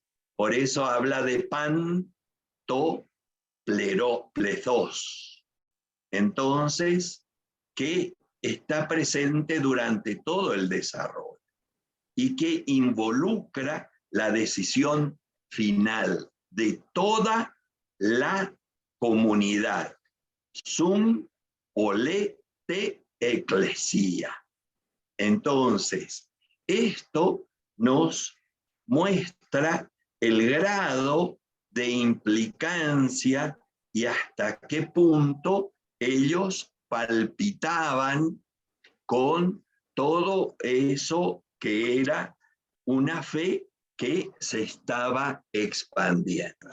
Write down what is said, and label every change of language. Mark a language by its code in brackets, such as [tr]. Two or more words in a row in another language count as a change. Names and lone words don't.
[es] Por eso habla de plethos. Entonces, que está presente durante todo el desarrollo y que involucra la decisión final de toda la comunidad. [el] σὺν ὅλῃ τῇ ἐκκλησίᾳ. [es] Entonces, esto nos muestra el grado de implicancia y hasta qué punto ellos palpitaban con todo eso que era una fe que se estaba expandiendo.